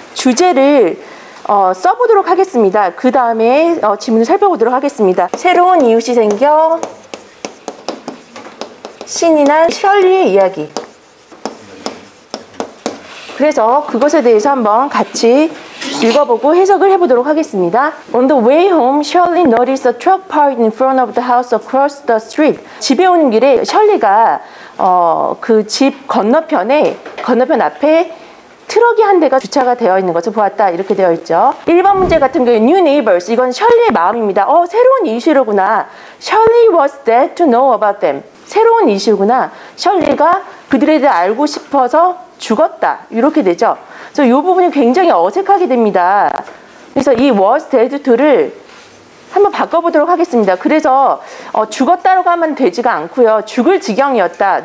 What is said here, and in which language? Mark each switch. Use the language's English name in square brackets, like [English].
[Korean] 주제를 써보도록 하겠습니다. 그 다음에 지문을 살펴보도록 하겠습니다. 새로운 이웃이 생겨 신이 난 셜리의 이야기. 그래서 그것에 대해서 한번 같이 읽어보고 해석을 해보도록 하겠습니다. [English] On the way home, Shirley noticed a truck parked in front of the house across the street. [Korean] 집에 오는 길에 셜리가 그 집 건너편 앞에 트럭이 한 대가 주차가 되어 있는 것을 보았다. 이렇게 되어 있죠. 1번 문제 같은 경우에 [English] New neighbors. [Korean] 이건 셜리의 마음입니다. 새로운 이웃이로구나. [English] Shirley was glad to know about them. [Korean] 새로운 이웃이구나. 셜리가 그들에 대해 알고 싶어서 죽었다. 이렇게 되죠. 그래서 이 부분이 굉장히 어색하게 됩니다. 그래서 이 was dead to를 한번 바꿔보도록 하겠습니다. 그래서 죽었다라고 하면 되지가 않고요. 죽을 지경이었다.